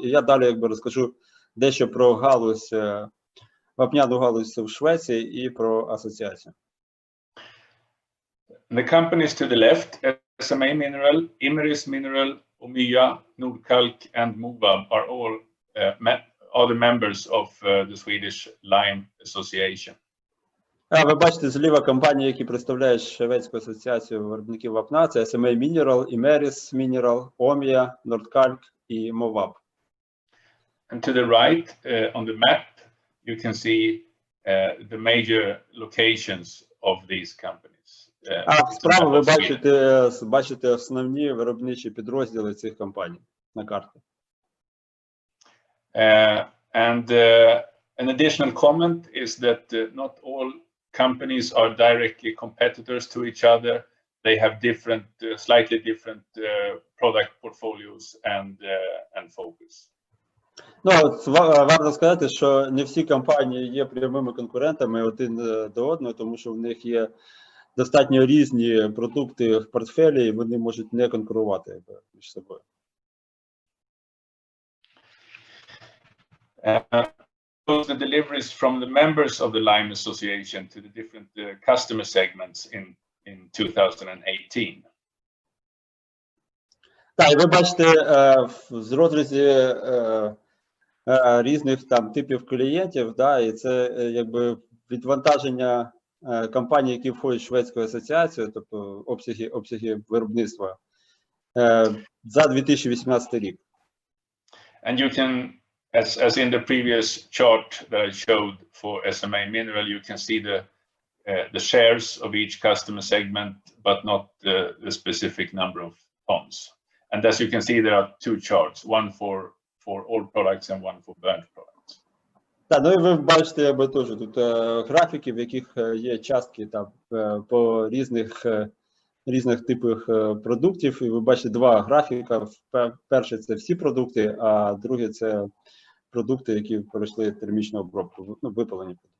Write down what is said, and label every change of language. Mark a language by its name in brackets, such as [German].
[Ukrainian] І я далі якби розкажу дещо про галузь, вапняну галузь в Швеції і про асоціацію. [English] The companies to the left, SMA Mineral, Imeris Mineral, Omya, Nordkalk, and Movab are all the members of the Swedish Lime Association. [Ukrainian] Ви бачите зліва компанії, які представляють Шведську асоціацію виробників вапна. Це SMA Mineral, Imeris Mineral, Omya, Nordkalk і Movab. [English] And to the right, on the map, you can see the major locations of these companies. [Ukrainian] А справа ви бачите основні виробничі підрозділи цих компаній на карті. [English] And an additional comment is that not all companies are directly competitors to each other. They have different, slightly different product portfolios and focus. [Ukrainian] Ну, варто сказати, що не всі компанії є прямими конкурентами один до одного, тому що в них є достатньо різні продукти в портфелі, і вони можуть не конкурувати між собою. [English] The deliveries from the members of the Lime Association to the different customer segments in 2018. [Ukrainian] Так, і ви бачите з розрізі різних там типів клієнтів, да, і це якби відвантаження компаній, які входять в Шведську асоціацію, тобто обсяги виробництва за 2018 рік. [English] And you can, as in the previous chart that I showed for SMA Mineral, you can see the shares of each customer segment, but not the specific number of tons. And as you can see, there are two charts, one for all products and one for burnt products. [Ukrainian] Так, ну і ви бачите, якби теж тут графіки, в яких є частки там по різних типах продуктів, і ви бачите два графіка. Перший – це всі продукти, а другий – це продукти, які пройшли термічну обробку, ну, випалені.